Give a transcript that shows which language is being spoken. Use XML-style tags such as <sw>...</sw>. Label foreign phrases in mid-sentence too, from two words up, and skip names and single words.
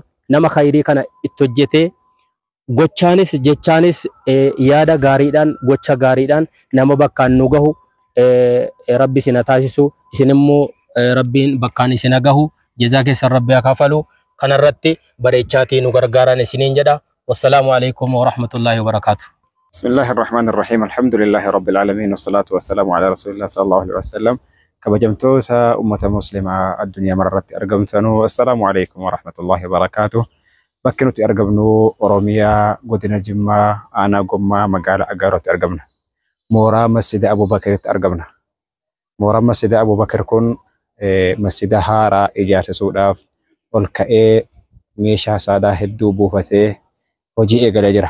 <om>Nama khayrii kana itti hojjetee gochaanis jechaanis yaada gaariidhaan gocha gaariidhaan nama bakkaan nu gahu Rabbi isin taasisu isin immoo Rabbiin bakkaan isin gahu jazaa keessan Rabbi haa kafalu. Kanarratti bareechaatii nu gargaaran isiniin jedha.</om> <ar>والسلام عليكم ورحمة الله وبركاته. بسم الله الرحمن الرحيم الحمد لله رب العالمين والصلاة والسلام على رسول الله صلى الله عليه وسلم.</ar> <om>Kabajamtoota ummata muslimaa addunyaa mararratti argamtanu</om> <ar>السلام عليكم ورحمة الله وبركاته.</ar> <om>Bakki nuti argamnu Oromiyaa godina Jimmaa aanaa Gommaa magaalaa Aggaarootti argamna. Mooraa Masjida Abubakaritti argamna. Mooraa Masjida Abubakar kun masjida haaraa ijaarsisuudhaaf ol ka'ee meeshaa saadaa hedduu buufatee hojii eegalee jira.</om>